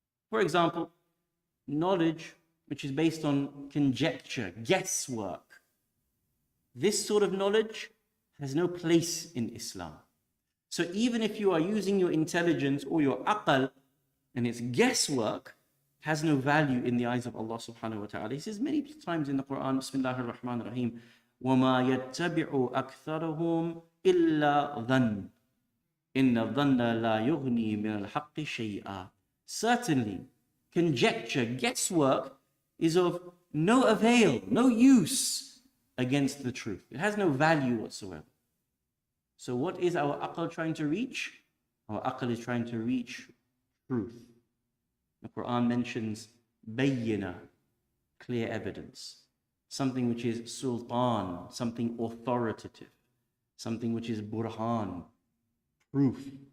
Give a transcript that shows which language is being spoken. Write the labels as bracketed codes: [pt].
[en] For example, knowledge which is based on conjecture, guesswork. This sort of knowledge has no place in Islam. So even if you are using your intelligence or your aql and it's guesswork, has no value in the eyes of Allah subhanahu wa ta'ala. He says many times in the Quran, Bismillahir Rahmanir Rahim, [ar] وَمَا يَتَّبِعُ أَكْثَرُهُمْ إِلَّا ظَنٍّ إِنَّ الظَّنَّ لَا يُغْنِي مِنَ الْحَقِّ شَيْئًا. [en] Certainly, conjecture, guesswork is of no avail, no use against the truth. It has no value whatsoever. So what is our aql trying to reach? Our aql is trying to reach truth. The Quran mentions bayyina, clear evidence, something which is sultan, something authoritative, something which is burhan, proof.